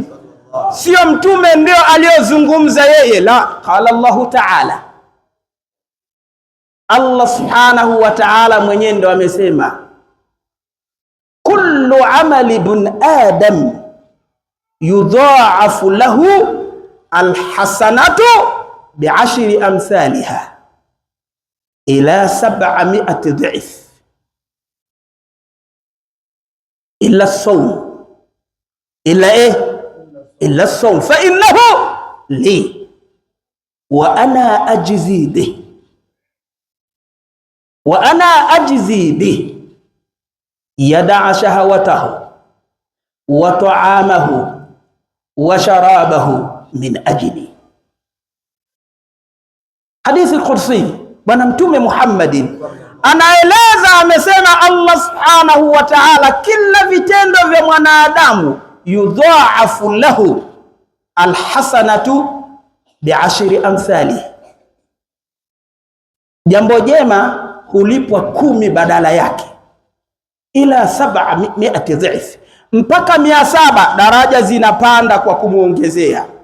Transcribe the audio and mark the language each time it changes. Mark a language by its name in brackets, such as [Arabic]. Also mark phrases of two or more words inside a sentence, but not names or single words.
[Swahili] Sio mtume ndio aliyozungumza yeye, la, [Arabic] قال الله تعالى الله سبحانه وتعالى [Swahili] mwenyewe ndo amesema, [Arabic] كل عمل ابن آدم يضاعف له الحسنة بعشر أمثالها إلى 700 ضعف إلا الصوم إلا الصوم فإنه لي وأنا أجزي به وأنا أجزي به يدع شهوته وطعامه وشرابه من أجلي. [Swahili] Hadithi al-Qudsi, bwana mtume Muhammadin anaeleza, amesema Allah [Arabic] سبحانه وتعالى, [Swahili] kila vitendo vya mwanadamu [Arabic] يضاعف له الحسنة بعشر أمثال, [Swahili] jambo jema hulipwa 10 badala yake, [Arabic] إلى 700 ضعف, [Swahili] mpaka 700, daraja zinapanda kwa kumuongezea.